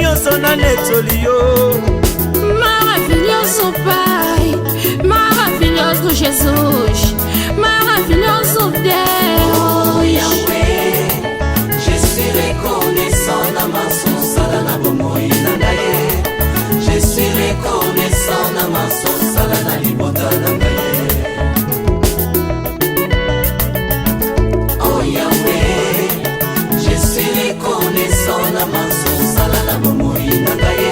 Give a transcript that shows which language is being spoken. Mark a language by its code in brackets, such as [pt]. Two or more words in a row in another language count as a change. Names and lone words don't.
[ln] nyonso na netoli yo. [pt] Maravilhoso Pai, maravilhoso Jesus, maravilhoso Deus. Oh Yahweh, [fr] je suis reconnaissant [ln] na masosala na bomoi na ngaye. [fr] Je suis reconnaissant [ln] na masosala na libota na ngaye. Oh Yahweh, [fr] je suis reconnaissant [ln] na masosala na bomoi na ngaye.